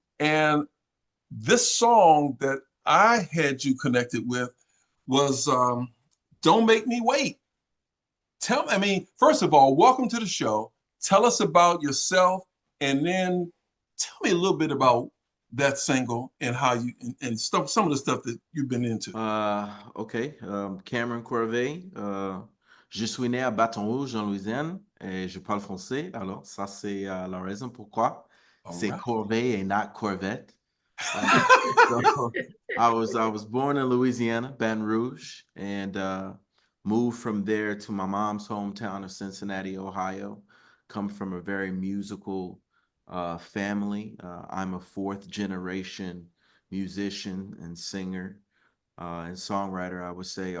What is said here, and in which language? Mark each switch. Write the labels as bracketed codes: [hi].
[en] And this song that I had you connected with was Don't Make Me Wait. First of all, welcome to the show. Tell us about yourself, and then tell me a little bit about that single and how you and stuff, some of the stuff that you've been into. OK. Kameron Corvet. [fr] Je suis né à Baton Rouge, en Louisiane, et je parle français. Alors, ça, c'est la raison pourquoi c'est [en] Right. Corvet et not Corvette. So I was born in Louisiana, Baton Rouge, and moved from there to my mom's hometown of Cincinnati, Ohio. Come from a very musical family. I'm a fourth generation musician and singer and songwriter, I would say.